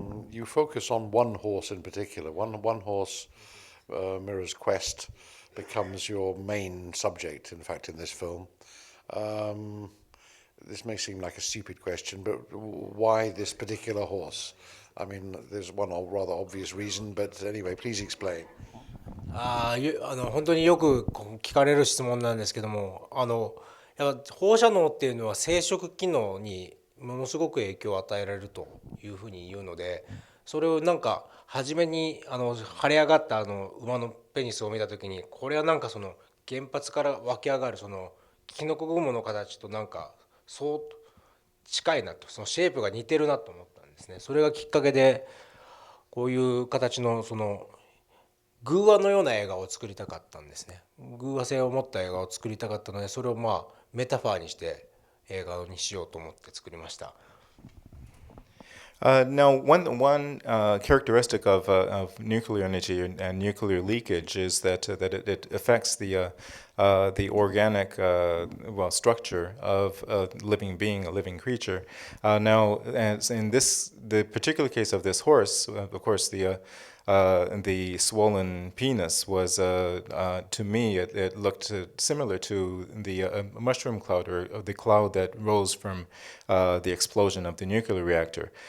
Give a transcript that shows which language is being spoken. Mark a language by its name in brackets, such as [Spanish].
[English] You focus on one horse in particular. One horse, Mira's Quest, becomes your main subject, in fact, in this film. This may seem like a stupid question, but why this particular horse? I mean, there's one rather obvious reason, but anyway, please explain. [Japanese] 本当によく聞かれる質問なんですけども、やっぱ放射能っていうのは生殖機能にものすごく影響を与えられるというふうに言うので、それをなんか初めに腫れ上がった馬のペニスを見た時に、これはなんか原発から湧き上がるキノコ雲の形となんかそう近いなと、シェイプが似てるなと思ったんですね。それがきっかけでこういう形の偶話のような映画を作りたかったんですね。偶話性を持った映画を作りたかったので、それをメタファーにして映画にしようと思って作りました。 [English] Now, one characteristic of nuclear energy and nuclear leakage is that it affects the organic structure of a living being, a living creature. Now, as in the particular case of this horse, of course, the swollen penis was, to me, it looked similar to the mushroom cloud, or the cloud that rose from the explosion of the nuclear reactor.